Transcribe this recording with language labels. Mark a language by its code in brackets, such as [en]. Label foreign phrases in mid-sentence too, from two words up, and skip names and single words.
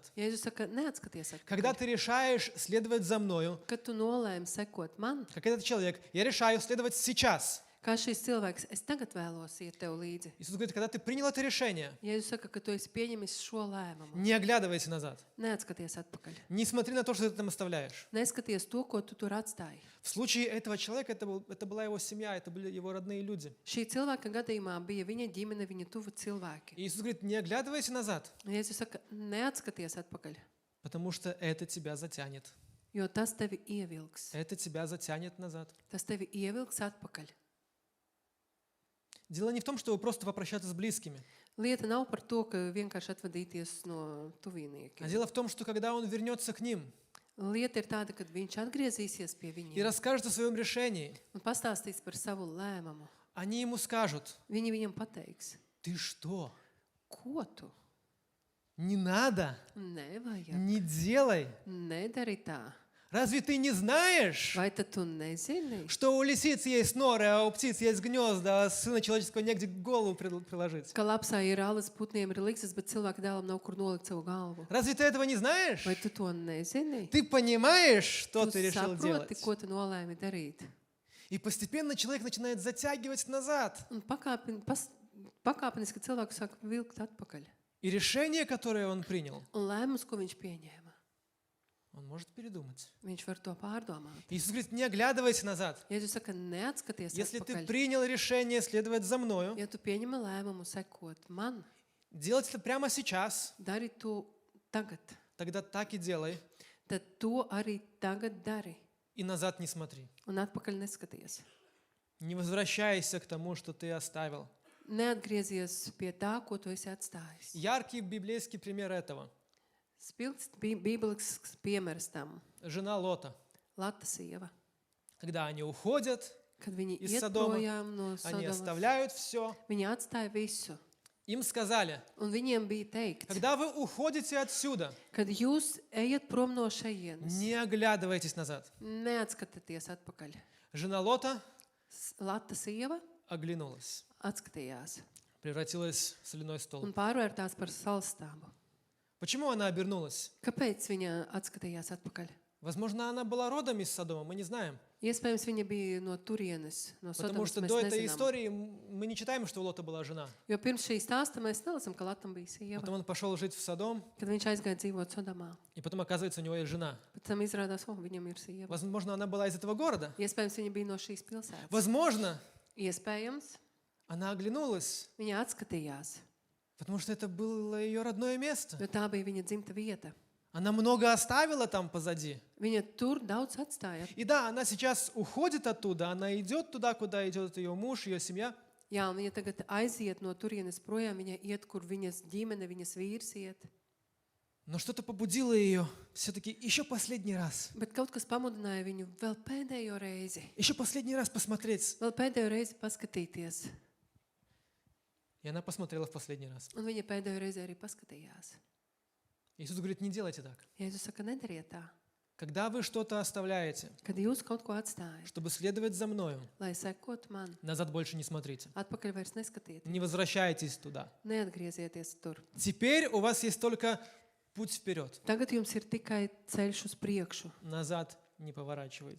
[lv] Jēzus saka, neatskaties [ru] Когда [lv] atpakaļ. [ru] ты решаешь следовать за мною, [lv] Kad tu nolēmi sekot man, [ru] как этот человек, я решаю следовать сейчас. [lv] kā šis cilvēks, es tagad vēlos iet tev līdzi. [ru] Иисус говорит: когда ты принял это решение, [lv] Jēzus saka, ka tu esi pieņemis šo lēmumu. [ru] не оглядывайся назад. [lv] Neatskaties atpakaļ. [ru] Не смотри на то, что ты там оставляешь. [lv] Neskaties to, ko tu tur atstāji. [ru] В случае этого человека это была его семья, это были его родные люди. [lv] Šī cilvēka gadījumā bija viņa ģimene, viņa tuva cilvēki. [ru] И Иисус говорит: не оглядывайся назад, [lv] Jēzus saka, neatskaties atpakaļ, [ru] потому что это тебя затянет. [lv] jo tas tevi ievilks. [ru] Это тебя затянет назад. [lv] Tas tevi ievilks atpakaļ. [ru] Дело не в том, чтобы просто попрощаться с близкими. [lv] Lieta nav par to, ka vienkārši atvadīties no tuviniekiem. [ru] А дело в том, что когда он вернется к ним [lv] Lieta ir tāda, ka viņš atgriezīsies pie [ru] и [lv] viņiem [ru] расскажет о своем решении, [lv] un pastāstīs par savu lēmumu. [ru] они ему скажут: [lv] viņi viņam pateiks, [ru] ты что? [lv] ko tu? [ru] Не надо, [lv] Nevajag, [ru] не делай. [lv] nedari tā. [ru] Разве ты не знаешь, [lv] Vai tad tu nezini, [ru] что у лисиц есть норы, а у птиц есть гнезда, а Сына Человеческого негде голову приложить? [lv] ka lapsā ir alas, putniem ir likses, bet cilvēka dēlam nav kur nolikt savu galvu? [ru] Разве ты этого не знаешь? [lv] Vai tu to nezini? [ru] Ты понимаешь, что [lv] Tu [ru] ты решил [lv] saproti, [ru] делать? [lv] ko tu nolēmi darīt. [ru] И постепенно человек начинает затягивать назад. [lv] Un pakāpeniski cilvēku sāk vilkt atpakaļ. [ru] И решение, которое он принял, [lv] Un lēmums, ko viņš pieņēma, [ru] он может передумать. [lv] viņš var to pārdomāt. [ru] Иисус говорит: не оглядывайся назад. [lv] Jēzus saka, neatskaties [ru] Если ты [lv] atpakaļ. [ru] принял решение следовать за мною, [lv] Ja tu pieņem lēmumu sekot man, [ru] делать это прямо сейчас, [lv] dari to tagad, [ru] тогда так и делай, [lv] tad to arī tagad dari. [ru] и назад не смотри. [lv] Un atpakaļ neskaties. [ru] Не возвращайся к тому, что ты оставил. [lv] Neatgriezies pie tā, ko tu esi atstājis. [ru] Яркий библейский пример этого. [lv] Spilgts bībelisks piemērs tam. [ru] Жена Лота. [lv] Lata sieva. [ru] Когда они уходят, [lv] Kad viņi [ru] Iz [lv] iet [ru] Sodoma, [lv] projām no [ru] они [lv] Sodomas, [ru] оставляют все. [lv] viņi atstāja visu. [ru] Им сказали: [lv] Un viņiem bija teikt, [ru] когда вы уходите отсюда, [lv] kad jūs ejat prom no šejienes, [ru] не оглядывайтесь назад. [lv] neatskatieties atpakaļ. [ru] Жена Лота [lv] Lata sieva [ru] оглянулась, [lv] atskatījās [ru] превратилась в соляной столб. [lv] un pārvērtās par salstābu. [ru] Почему она обернулась? [lv] Kāpēc viņa atskatījās atpakaļ? [ru] Возможно, она была родом из Содома, мы не знаем. [lv] Iespējams, viņa bija no turienes, no [ru] Потому [lv] Sodomas, [ru] что [lv] mēs [ru] до этой [lv] nezinām. [ru] истории мы не читаем, что у Лота была жена. [lv] Jo pirms šī stāsta mēs nelasām, ka Latam bija sieva. [ru] Потом он пошел жить в Содом, [lv] Kad viņš aizgāja dzīvot Sodomā, [ru] и потом, оказывается, у него есть жена. [lv] pēc tam izrādās, viņam ir sieva. [ru] Возможно, она была из этого города. [lv] Iespējams, viņa bija no šīs pilsētas. [ru] Возможно, [lv] Iespējams, [ru] она оглянулась, [lv] viņa atskatījās, [ru] потому что это было ее родное место. [lv] jo tā bija viņa dzimta vieta. [ru] Она много оставила там позади. [lv] Viņa tur daudz atstāja. [ru] И да, она сейчас уходит оттуда, она идет туда, куда идет ее муж, ее семья. [lv] Jā, un viņa tagad aiziet no turienes projām, viņa iet, kur viņas ģimene, viņas vīrs iet. [ru] Но что-то побудило ее все-таки еще последний раз. [lv] Bet kaut kas pamudināja viņu vēl pēdējo reizi, [ru] Еще последний раз посмотреть. [lv] vēl pēdējo reizi paskatīties. [ru] И она посмотрела в последний раз. [lv] Un viņa pēdējo reizi arī paskatījās. [ru] Иисус говорит: не делайте так. [lv] Jēzus saka, nedariet tā. [ru] Когда вы что-то оставляете, [lv] Kad jūs kaut ko atstājat, [ru] чтобы следовать за мною, [lv] lai sekotu man, [ru] назад больше не смотрите. [lv] atpakaļ vairs neskatiet, [ru] Не возвращайтесь туда. [lv] neatgriezieties tur. [ru] Теперь у вас есть только путь вперед. [lv] Tagad jums ir tikai ceļš uz priekšu. [ru] Назад не поворачивайтесь.